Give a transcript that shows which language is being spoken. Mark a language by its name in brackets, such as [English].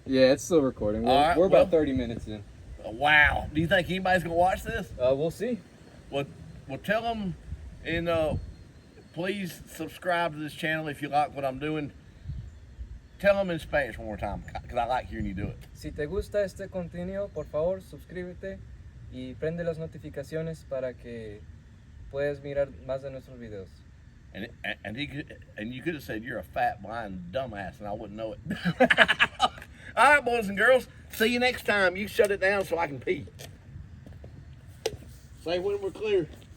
[English] Yeah, it's still recording. We're about 30 minutes in. Wow. Do you think anybody's gonna watch this? We'll see. Well, tell them, and please subscribe to this channel if you like what I'm doing. Tell them in Spanish one more time, because I like hearing you do it. [Spanish] Si te gusta este contenido, por favor, suscríbete y prende las notificaciones para que puedas mirar más de nuestros videos. [English] And you could have said you're a fat, blind dumbass, and I wouldn't know it. All right, boys and girls. See you next time. You shut it down so I can pee. Say when we're clear.